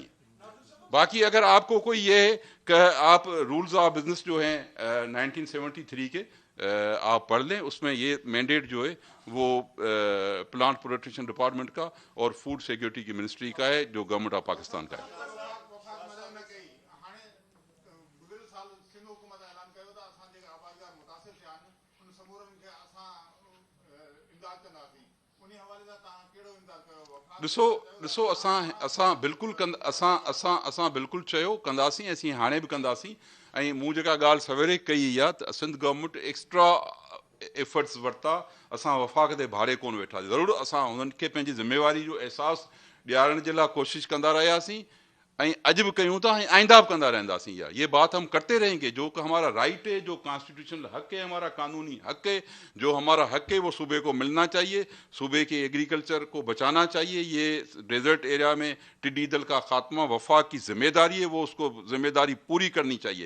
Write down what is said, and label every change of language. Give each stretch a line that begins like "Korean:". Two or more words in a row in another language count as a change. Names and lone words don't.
Urdu: باقی اگر آپ کو کوئی یہ ہے کہ آپ
English: Rules of Business
Urdu: جو ہیں 1973 کے آپ پڑھ لیں, اس میں یہ مینڈیٹ جو ہے وہ پلانٹ پروٹیکشن ڈپارٹمنٹ کا اور
English: food security
Urdu: کی منسٹری کا ہے جو گورنمنٹ آف پاکستان کا ہے.
Sindhi: ॾिसो असां बिल्कुलु चयो कंदासीं, असीं हाणे बि कंदासीं. ऐं मूं जेका ॻाल्हि सवेरे कई आहे त सिंध गवर्नमेंट
English: extra efforts
Sindhi: वरिता, असां वफ़ाक़ ते भाड़े कोन वेठासीं. ज़रूरु असां हुननि खे पंहिंजी ज़िम्मेवारी जो अहसासु ॾियारण जे लाइ कोशिशि कंदा रहियासीं ऐं अॼु बि कयूं था ऐं आइंदा बि कंदा रहंदासीं.
Urdu: یہ بات ہم کرتے رہیں گے. جو کہ ہمارا رائٹ ہے، جو کانسٹیٹیوشنل حق ہے، ہمارا قانونی حق ہے، جو ہمارا حق ہے وہ صوبے کو ملنا چاہیے. صوبے کے ایگریکلچر کو بچانا چاہیے۔ یہ
English: desert area
Urdu: میں ٹڈی دل کا خاتمہ وفاق کی ذمہ داری ہے، وہ اس کو ذمہ داری پوری کرنی چاہیے.